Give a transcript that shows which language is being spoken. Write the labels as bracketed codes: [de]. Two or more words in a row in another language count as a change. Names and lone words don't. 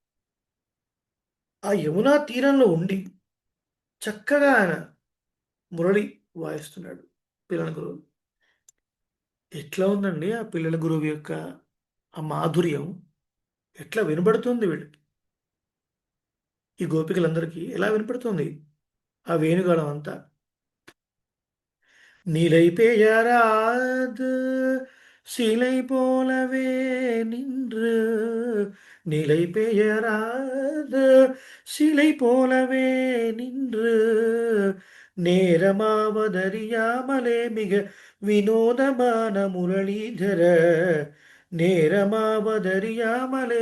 [te] ఆ యమునా తీరంలో ఉండి చక్కగా ఆయన మురళి వాయిస్తున్నాడు పిల్లల గురువు. ఎట్లా ఉందండి ఆ పిల్లల గురువు యొక్క ఆ మాధుర్యం? ఎట్లా వినబడుతుంది వీళ్ళకి? ఈ గోపికలందరికీ ఎలా వినపడుతుంది ఆ వేణుగానం అంతా? [ta] நிலை பெயராது சிலை போலவே நின்று நிலை பெயராது சிலை போலவே நின்று நேரமாவதறியாமலே மிக வினோதமான முரளிதர நேரமாவதறியாமலே